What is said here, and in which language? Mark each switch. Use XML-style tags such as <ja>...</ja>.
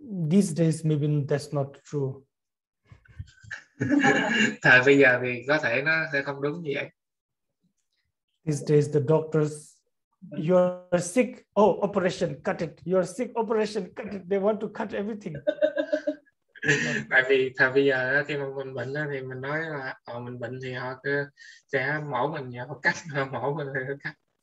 <en>These days maybe that's not true.</en> <vi>Thời bây giờ thì có thể nó sẽ không đúng như vậy.</vi> <en>These days the doctors, you're sick, oh, operation, cut it. You're sick, operation, cut it. They want to cut everything.</en> <vi>Tại vì thời bây giờ khi mà mình bệnh thì mình nói là mình bệnh thì họ sẽ mổ mình và họ cắt, mổ mình thì cắt.</vi>